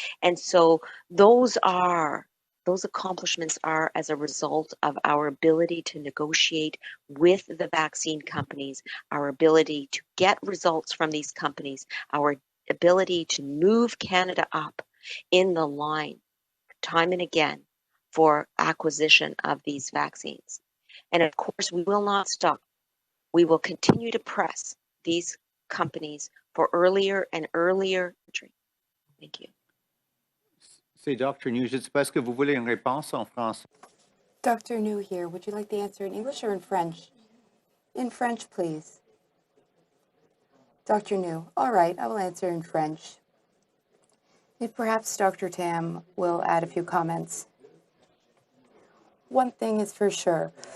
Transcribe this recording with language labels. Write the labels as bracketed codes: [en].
[en] And so those accomplishments are as a result of our ability to negotiate with the vaccine companies, our ability to get results from these companies, our ability to move Canada up in the line time and again for acquisition of these vaccines. And of course, we will not stop. We will continue to press these companies for earlier and earlier entry. Thank you. [fr] C'est Dr. New. Je ne sais pas, est-ce que vous voulez une réponse en français? [en] Dr. New here. Would you like the answer in English or in French? In French, please. Dr. New. All right, I will answer in French. If perhaps Dr. Tam will add a few comments. One thing is for sure.